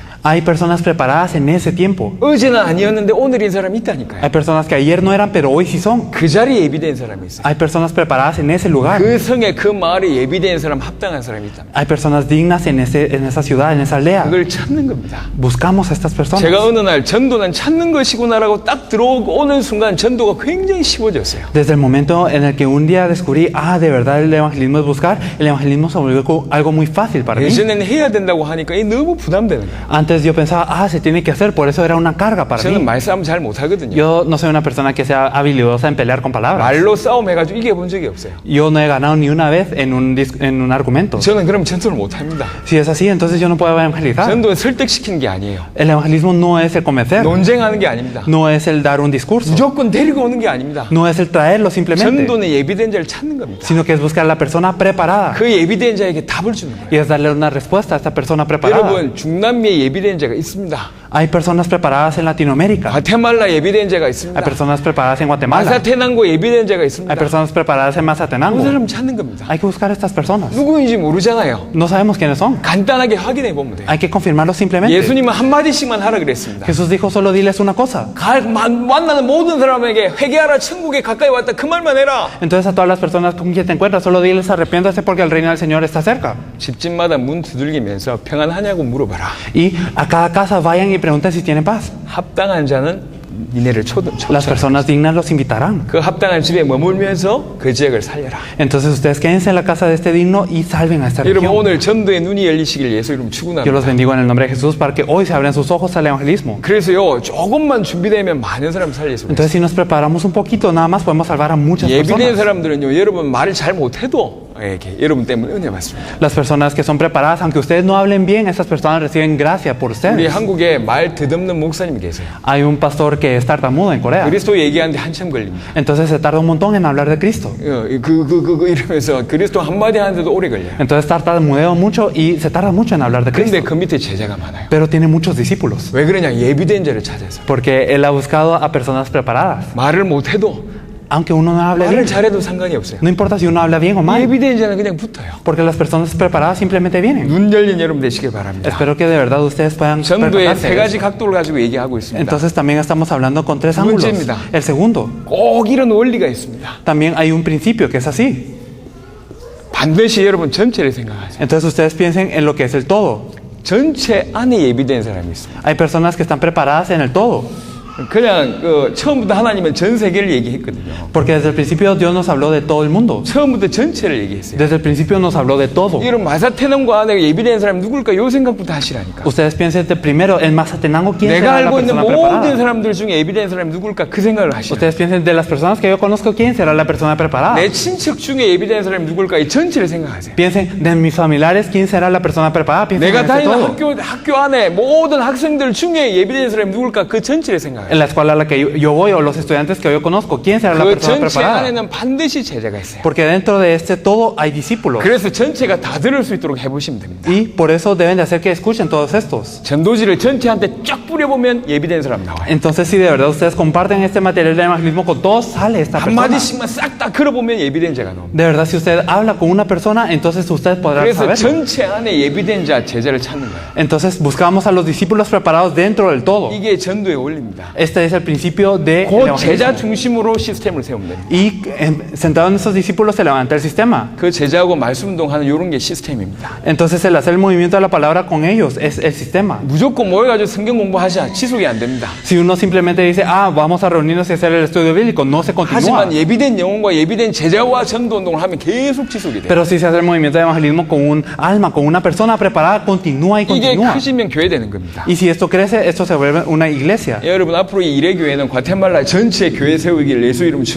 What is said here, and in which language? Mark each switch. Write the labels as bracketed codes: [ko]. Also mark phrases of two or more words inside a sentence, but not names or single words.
[es] Hay personas preparadas en ese tiempo. [ko] 어제는 아니었는데 오늘인 사람이 있다니까요. [es] Hay personas que ayer no eran, pero hoy sí son. [ko] 그 자리에 예비된 사람이 있어요. [es] Hay personas preparadas en ese lugar. [ko] 그 성에 그 마을에 예비된 사람 합당한 사람이 있다. [es] Hay personas dignas en esa ciudad, en esa aldea. [ko] 그걸 찾는 겁니다. [es] Buscamos a estas personas. [ko] 제가 어느 날 전도는 찾는 것이구나라고 딱 들어오면 오는 순간 전도가 굉장히 쉬워졌어요. [es] Desde el momento en el que un día descubrí, de verdad el evangelismo es buscar, el evangelismo se volvió algo muy fácil para mí. [ko] 예전에는 해야 된다고 하니까 이게 너무 부담되는 거예요. [es] Antes yo pensaba, se tiene que hacer, por eso era una carga para [ko] 저는 [es] mí. [ko] 말싸움 잘 못하거든요. [es] Yo no soy una persona que sea habilidosa en pelear con palabras. [ko] 말로 싸움해가지고 이겨본 적이 없어요. [es] Yo no he ganado ni una vez en un argumento. [ko] 저는 그럼 전도를 못합니다. [es] Si es así, entonces yo no puedo evangelizar. [ko] 전도는 설득시키는 게 아니에요. [es] El evangelismo no es el convencer, [ko] 논쟁하는 게 아닙니다. [es] no es el dar un discurso, [ko] 무조건 데리고 오는 게 아닙니다. [es] no es el traerlo simplemente, [ko] 전도는 예비된 자를 찾는 겁니다. [es] sino que es buscar a la persona preparada [ko] 그 예비된 자에게 답을 주는 거예요. [es] y es darle una respuesta a esta persona preparada. [ko] 여러분, 중남미에 예비된 자가 있습니다. [es] Hay personas preparadas en Latinoamérica, [ko] 과테말라 예비된 자가 [es] hay [ko] 있습니다. [es] personas preparadas en Guatemala, [ko] 마사테난고 예비된 자가 있습니다. [es] hay personas preparadas en [ko] 그 [es] Mazatenango. [ko] 사람 찾는 겁니다. [es] Hay que buscar a estas personas. [ko] 누구인지 모르잖아요. [es] No sabemos quiénes son. [ko] 간단하게 확인해 보면 돼요. [es] Hay que confirmarlo simplemente. [ko] 예수님은 한마디씩만 하라 그랬습니다. [es] Jesús dijo, solo diles una cosa. [ko] 만나는 모든 사람에게 회개하라, 천국에 가까이 왔다, 그 말만 해라. [es] Entonces a todas las personas con quien te encuentras, solo diles arrepiéntase porque el reino del Señor está cerca. [ko] 집집마다 문 두들기면서 평안하냐고 물어봐라. [es] Y a cada casa vayan y pregunten si tienen paz. [ko] 합당한 자는 니네를 [es] Las personas dignas los invitarán. [ko] 그 합당한 집에 머물면서 그 지역을 살려라. [es] Entonces ustedes quédense en la casa de este digno y salven a esta [ko] 여러분, [es] región. [ko] 오늘 전도의 눈이 열리시길 예수 이름 [es] Yo los [ko] 축원합니다. [es] bendigo en el nombre de Jesús para que hoy se abran sus ojos al evangelismo. [ko] 그래서요, 조금만 준비되면 많은 사람 살릴 수 있어요. [es] Entonces si nos preparamos un poquito, nada más podemos salvar a muchas [ko] 예비된 [es] personas. [ko] 사람들은요, 여러분 말을 잘 못해도 이렇게 여러분 때문에 은혜 받습니다. [es] Las personas que son preparadas, aunque ustedes no hablen bien, estas personas reciben gracia por [ko] 우리 [es] ustedes. [ko] 한국에 말 더듬는 목사님이 계세요. [es] Hay un pastor que es tartamudo en Corea. [ko] 그리스도 얘기하는데 한참 걸립니다. [es] Entonces se tarda un montón en hablar de Cristo. [ko] 이러면서 그리스도 한마디 하는데도 오래 걸려요. [es] Entonces tartamudeo mucho y se tarda mucho en hablar de Cristo. [ko] 근데 그 밑에 제자가 많아요. [es] Pero tiene muchos discípulos. [ko] 왜 그러냐? 예비된 자를 찾아서. [es] Porque él ha buscado a personas preparadas. [ko] 말을 못해도 [es] Aunque uno no hable [ko] 말을 [es] bien, [ko] 잘해도 상관이 없어요. [es] no importa si uno habla bien o mal. [ko] 예비된 자는 그냥 붙어요. [es] Porque las personas preparadas simplemente vienen. [ko] 눈 열린 여러분 되시길 바랍니다. [es] Espero que de verdad ustedes puedan [ko] 전도의 세 [es] percatarse. [ko] 가지 각도를 가지고 얘기하고 있습니다. [es] Entonces también estamos hablando con tres [ko] 두 [es] ángulos. [ko] 번째입니다. [es] El segundo, [ko] 꼭 이런 원리가 있습니다. [es] también hay un principio que es así. [ko] 반드시 여러분 전체를 생각하세요. [es] Entonces ustedes piensen en lo que es el todo. [ko] 전체 안에 예비된 사람이 있습니다. [es] Hay personas que están preparadas en el todo. [ko] 그냥 처음부터 하나님은 전 세계를 얘기했거든요. [es] Porque desde el principio Dios nos habló de todo el mundo. [ko] 처음부터 전체를 얘기했어요. [es] Desde el principio nos habló de todo. [ko] 이런 마사테난과 안에 예비된 사람이 누굴까? 요 생각부터 하시라니까. [es] Ustedes piensen de primero, en Mazatenango, ¿quién [ko] 내가 [es] será la [ko] 알고 있는 [es] persona [ko] 모든 [es] preparada? [ko] 사람들 중에 예비된 사람이 누굴까? 그 생각을 하시라. [es] Ustedes piensen de las personas que yo conozco, ¿quién será la persona preparada? [ko] 내 친척 중에 예비된 사람이 누굴까? 이 전체를 생각하세요. [es] Piensen de mis familiares, ¿quién será la persona preparada? Piensen [ko] 내가 [es] en ese [ko] 다니는 [es] todo. [ko] 학교 안에 모든 학생들 중에 예비된 사람이 누굴까? 그 전체를 생각해요. [es] En la escuela a la que yo voy o los estudiantes que yo conozco, ¿quién será la [ko] 그 [es] persona [ko] 전체 [es] preparada? [ko] 안에는 반드시 제자가 있어요. [es] Porque dentro de este todo hay discípulos. [ko] 그래서 전체가 다 들을 수 있도록 해보시면 됩니다. [es] Y por eso deben de hacer que escuchen todos estos. [ko] 전도지를 전체한테 쫙 뿌려보면 예비된 사람 나와요. [es] Entonces, si de verdad ustedes comparten este material de evangelismo con todos, sale esta persona. [ko] 한마디씩만 싹 다 걸어보면 예비된 자가 나옵니다. [es] De verdad, si usted habla con una persona, entonces usted podrá [ko] 그래서 [es] saberlo. [ko] 전체 안에 예비된 자, 제자를 찾는 거예요. [es] Entonces, buscamos a los discípulos preparados dentro del todo. [ko] 이게 전도의 원리입니다. [es] Este es el principio de [ko] 그 제자 중심으로 시스템을 세우면 됩니다. [es] Y sentado en esos discípulos se levanta el sistema. [ko] 그 제자하고 말씀 운동하는 이런 게 시스템입니다. [es] Entonces el hacer el movimiento de la palabra con ellos es el sistema. [ko] 무조건 모여가지고 성경 공부하자. 지속이 안 됩니다. [es] Si uno simplemente dice, vamos a reunirnos y hacer el estudio bíblico, no se continúa. [ko] 하지만 예비된 영혼과 예비된 제자와 전도 운동을 하면 계속 지속이 돼요. [es] Pero si se hace el movimiento de evangelismo con un alma, con una persona preparada, continúa y [ko] 이게 [es] continúa. [ko] 크시면 교회 되는 겁니다. [es] Y si esto crece, esto se vuelve una iglesia. [ko] 여러분 앞으로 이 이레교회는 과테말라 전체 교회 세우기를 예수 이름 [es] Yo